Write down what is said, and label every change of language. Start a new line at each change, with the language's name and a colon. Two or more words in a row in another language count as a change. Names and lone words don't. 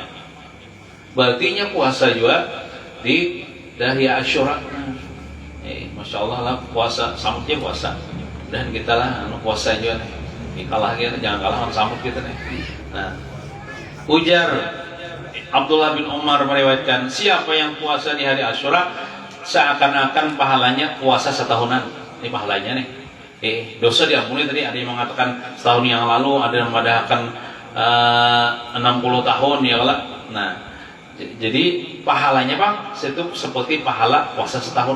Indonesian: Berarti nya puasa juga di dari Asyura.
Banjar: Nah, Masya Allah lah puasa samutnya puasa. Dan kita lah puasa juga nih. Kalah kita jangan kalah sama samut kita nih.
Indonesian: Nah, ujar Abdullah bin Umar meriwayatkan siapa yang puasa di hari Asyura seakan-akan pahalanya puasa setahunan. Ini pahalanya nih. Dosa diampuni tadi ada yang mengatakan setahun yang lalu, ada yang mengatakan 60 tahun
Arabic: يا الله.
Indonesian: Nah, jadi pahalanya Bang itu seperti pahala puasa setahun.